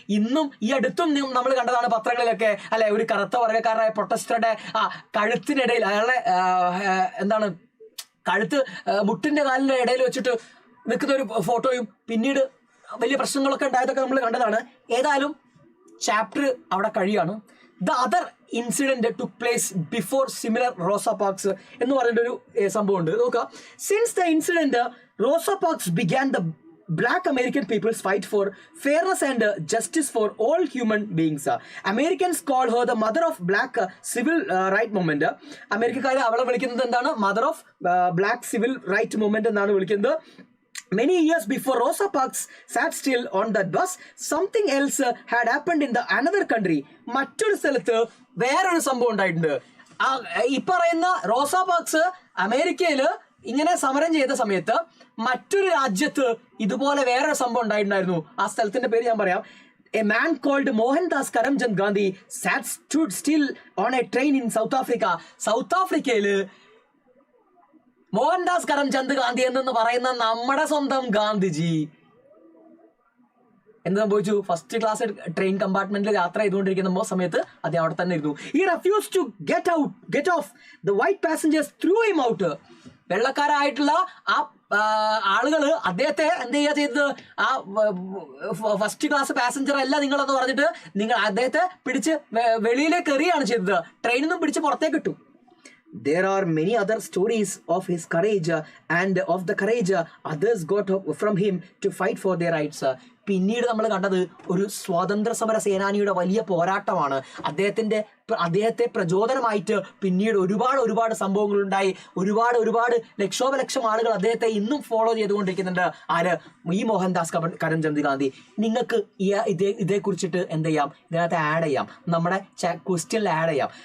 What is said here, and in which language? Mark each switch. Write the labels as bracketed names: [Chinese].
[Malayalam] ഇന്നും ഈ അടുത്തും നമ്മൾ കണ്ടതാണ് പത്രങ്ങളിലൊക്കെ, അല്ലെ, ഒരു കറുത്ത വർഗ്ഗക്കാരനായ പ്രൊട്ടസ്റ്ററുടെ കഴുത്തിനിടയിൽ അയാളുടെ എന്താണ് കഴുത്ത് മുട്ടിന്റെ കാലിന്റെ ഇടയിൽ വെച്ചിട്ട് നിൽക്കുന്ന ഒരു ഫോട്ടോയും പിന്നീട് വലിയ പ്രശ്നങ്ങളൊക്കെ ഉണ്ടായതൊക്കെ നമ്മൾ കണ്ടതാണ്. ഏതായാലും ചാപ്റ്റർ അവിടെ കഴിയാണ്. [English] the other incident took place before similar Rosa Parks [Malayalam] എന്ന് പറഞ്ഞൊരു സംഭവം ഉണ്ട്. നോക്കാം. [English] Since the incident Rosa Parks began the Black American people's fight for fairness and justice for all human beings. Americans call her the mother of black civil right movement. [Malayalam] അമേരിക്കക്കാർ അവളെ വിളിക്കുന്നത് എന്താണ്? [English] mother of black civil right movement [Malayalam] എന്നാണ് വിളിക്കുന്നത്. [English] Many years before Rosa Parks sat still on that bus, something else had happened in the another country. [Malayalam] മറ്റൊരു സ്ഥലത്ത് വേറൊരു സംഭവം ഉണ്ടായിട്ടുണ്ട്. ഈ പറയുന്ന റോസ പാർക്സ് അമേരിക്കയില് ഇങ്ങനെ സമരം ചെയ്ത സമയത്ത് മറ്റൊരു രാജ്യത്ത് ഇതുപോലെ വേറൊരു സംഭവം ഉണ്ടായിട്ടുണ്ടായിരുന്നു. ആ സ്ഥലത്തിന്റെ പേര് ഞാൻ പറയാം. [English] A man called Mohandas Karamchand Gandhi stood still on a train in South Africa. [Malayalam] South ആഫ്രിക്കയില് Mohandas Karamchand Gandhi എന്ന് പറയുന്ന നമ്മുടെ സ്വന്തം ഗാന്ധിജി എന്ത് സംഭവിച്ചു? ഫസ്റ്റ് ക്ലാസ് ട്രെയിൻ കമ്പാർട്ട്മെന്റിൽ യാത്ര ചെയ്തുകൊണ്ടിരിക്കുന്ന സമയത്ത് അദ്ദേഹം അവിടെ തന്നെ ഇരുന്നു. [English] He refused to get off. The white passengers threw him out. [Malayalam] വെള്ളക്കാരായിട്ടുള്ള ആ ആളുകള് അദ്ദേഹത്തെ എന്ത് ചെയ്യുക ചെയ്തത്? ആ ഫസ്റ്റ് ക്ലാസ് പാസഞ്ചർ അല്ല നിങ്ങളെന്ന് പറഞ്ഞിട്ട് അദ്ദേഹത്തെ പിടിച്ച് വെളിയിലേക്ക് എറിയാണ് ചെയ്തത്. ട്രെയിനിൽ നിന്നും പിടിച്ച് പുറത്തേക്ക് ഇട്ടു. [English] There are many other stories of his courage and of the courage others got from him to fight for their rights. [Malayalam] പിന്നീട് നമ്മൾ കണ്ടത് ഒരു സ്വാതന്ത്ര്യ സമര സേനാനിയുടെ വലിയ പോരാട്ടമാണ്. അദ്ദേഹത്തിന്റെ അദ്ദേഹത്തെ പ്രചോദനമായിട്ട് പിന്നീട് ഒരുപാട് സംഭവങ്ങൾ ഉണ്ടായി. ഒരുപാട് ലക്ഷോപലക്ഷം ആളുകൾ അദ്ദേഹത്തെ ഇന്നും ഫോളോ ചെയ്തുകൊണ്ടിരിക്കുന്നുണ്ട്. ആര്? ഈ മോഹൻദാസ് കരംചന്ദ് ഗാന്ധി. നിങ്ങൾക്ക് ഇതേ കുറിച്ചിട്ട് എന്ത് ചെയ്യാം, ഇതിനകത്ത് ആഡ് ചെയ്യാം, നമ്മുടെ ക്വസ്റ്റ്യനിൽ ആഡ് ചെയ്യാം.